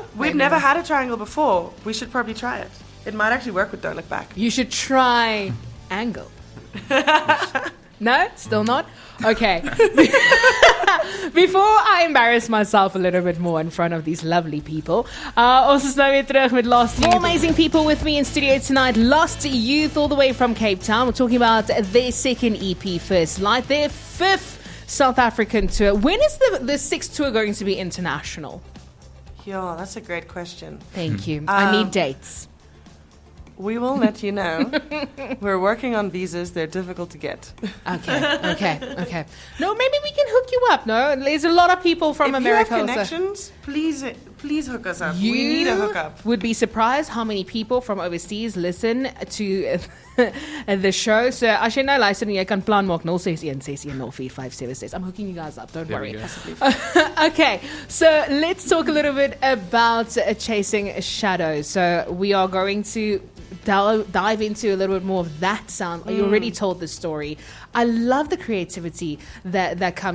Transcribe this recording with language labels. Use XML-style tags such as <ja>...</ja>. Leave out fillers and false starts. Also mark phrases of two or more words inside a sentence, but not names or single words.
<en>We've Maybe never not. had a triangle before. We should probably try it. It might actually work with Don't Look Back. You should try angle. No? Still not? Okay. Before I embarrass myself a little bit more in front of these lovely people,</en> <af>ons is nou weer terug met Lost Youth.</af> <en>More amazing people with me in studio tonight. Lost Youth all the way from Cape Town. We're talking about their second EP, First Light, their fifth South African tour. When is the sixth tour going to be international? Yeah, that's a great question. Thank you. I need dates. We will let you know. We're working on visas. They're difficult to get. Okay. No, maybe we can hook you up. No, there's a lot of people from if America. you have also. connections, please hook us up. You we need a hookup. would be surprised how many people from overseas listen to the show.</en> <af>So as jy nou luister en jy kan plan maak 061</af> <en>I'm hooking you guys up. Don't There we worry. go. Okay, so let's talk a little bit about Chasing Shadows. So we are going to dive into a little bit more of that sound. You already told the story. I love the creativity that comes.</en>